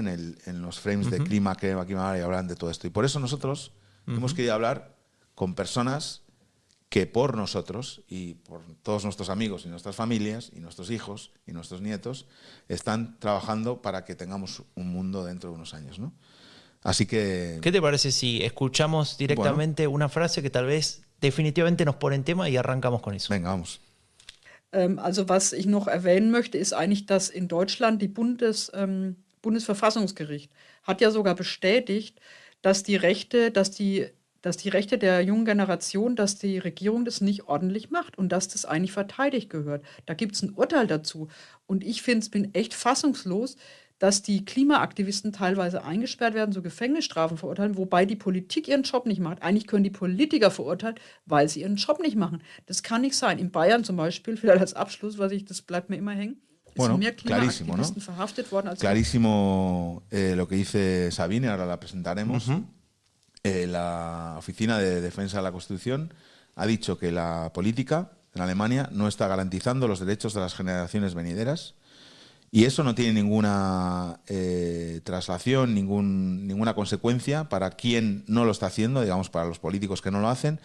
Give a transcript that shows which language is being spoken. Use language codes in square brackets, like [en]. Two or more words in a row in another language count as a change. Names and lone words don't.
[es] en los frames de clima que aquí hablan de todo esto. Y por eso nosotros hemos querido hablar con personas que por nosotros y por todos nuestros amigos y nuestras familias y nuestros hijos y nuestros nietos están trabajando para que tengamos un mundo dentro de unos años, ¿no? Así que... ¿Qué te parece si escuchamos directamente una frase que tal vez definitivamente nos pone en tema y arrancamos con eso? Venga, vamos. [de] Also was ich noch erwähnen möchte, ist eigentlich, dass in Deutschland die Bundesverfassungsgericht hat ja sogar bestätigt, dass die Rechte der jungen Generation, dass die Regierung das nicht ordentlich macht und dass das eigentlich verteidigt gehört. Da gibt es ein Urteil dazu. Und ich bin echt fassungslos, dass die Klimaaktivisten teilweise eingesperrt werden, so Gefängnisstrafen verurteilen, wobei die Politik ihren Job nicht macht. Eigentlich können die Politiker verurteilen, weil sie ihren Job nicht machen. Das kann nicht sein. In Bayern zum Beispiel, vielleicht als Abschluss, das bleibt mir immer hängen, bueno, mehr Klimaaktivisten, ¿no? Verhaftet worden als... [es] Clarísimo lo que dice Sabine, ahora la presentaremos. La Oficina de Defensa de la Constitución ha dicho que la política en Alemania no está garantizando los derechos de las generaciones venideras. Y eso no tiene ninguna traslación, ninguna consecuencia para quien no lo está haciendo, digamos, para los políticos que no lo hacen.